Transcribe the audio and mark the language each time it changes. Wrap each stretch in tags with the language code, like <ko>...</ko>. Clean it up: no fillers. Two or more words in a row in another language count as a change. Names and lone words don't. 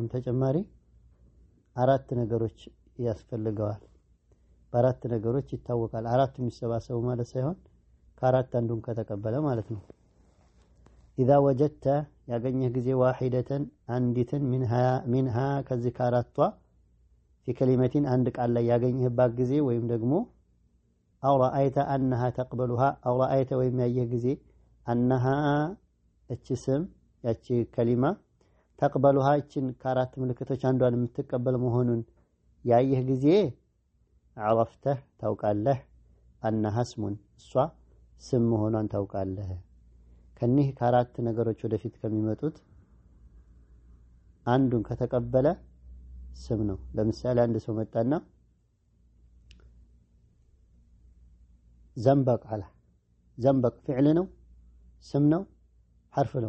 <am>ተጨማሪ አራት ነገሮች ያስፈልገዋል። በአራት ነገሮች ይታወቃል። አራቱ የሚሰባሰቡ ማለት ሳይሆን ከአራት አንዱን ከተቀበለ ማለት ነው።</am> <ar>إذا وجدت</ar> <am>ያገኘህ ጊዜ ዋሂደተን አንዲትን منها ከዚህ ከአራቷ</am> <ar>في كلمة</ar> <am>አንድ ቃል ላይ ያገኘህባት ጊዜ ወይም ደግሞ</am> <ar>أو رأيت أنها تقبلها أو رأيت</ar> <am>ወይም ያየህ ጊዜ أنها እቺ ስም ያቺ ከሊማ ተቅበሉሃ እቺን ከአራት ምልክቶች አንዷን የምትቀበል መሆኑን ያየህ ጊዜ عرفته ታውቃለህ</am> <ar>أنها اسم</ar> <am>እሷ ስም መሆኗን ታውቃለህ። ከኒህ ከአራት ነገሮች ወደፊት ከሚመጡት አንዱን ከተቀበለ ስም ነው። ለምሳሌ አንድ ሰው መጣና ዘንበቅ አለ። ዘንበቅ ፊዕል ነው ስም ነው ሐርፍ ነው?</am>